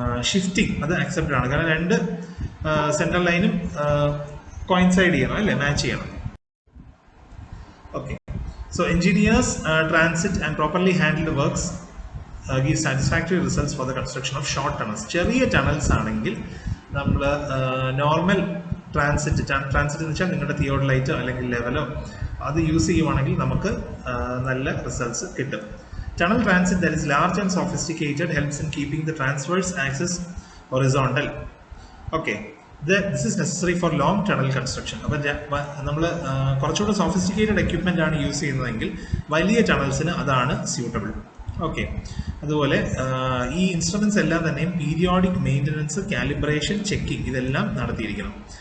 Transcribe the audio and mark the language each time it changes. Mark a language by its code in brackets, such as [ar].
[ml] Shifting അത് accepted ആണ്. കാരണം രണ്ട് സെൻട്രൽ ലൈനും കോയിൻസൈഡ് ചെയ്യണം അല്ലേ, മാച്ച് ചെയ്യണം. [en] Okay, so engineers transit and properly handled works give satisfactory results for the construction of short tunnels. [ml] ചെറിയ ടണൽസ് ആണെങ്കിൽ നമ്മൾ നോർമൽ ട്രാൻസിറ്റ് എന്ന് വെച്ചാൽ നിങ്ങളുടെ തിയോഡലൈറ്റോ അല്ലെങ്കിൽ ലെവലോ അത് യൂസ് ചെയ്യുവാണെങ്കിൽ നമുക്ക് നല്ല റിസൾട്ട്സ് കിട്ടും. [en] Tunnel transit that is large and sophisticated helps in keeping the transverse axis horizontal. Okay, this is necessary for long tunnel construction. [ml] അപ്പോൾ നമ്മൾ കുറച്ചുകൂടെ സോഫിസ്റ്റിക്കേറ്റഡ് എക്യുപ്മെൻ്റ് ആണ് യൂസ് ചെയ്യുന്നതെങ്കിൽ വലിയ ടണൽസിന് അതാണ് സ്യൂട്ടബിൾ. ഓക്കെ, അതുപോലെ ഈ ഇൻസ്ട്രുമെൻറ്റ്സ് എല്ലാം തന്നെയും പീരിയോഡിക് മെയിൻ്റനൻസ്, കാലിബ്രേഷൻ, ചെക്കിംഗ് ഇതെല്ലാം നടത്തിയിരിക്കണം.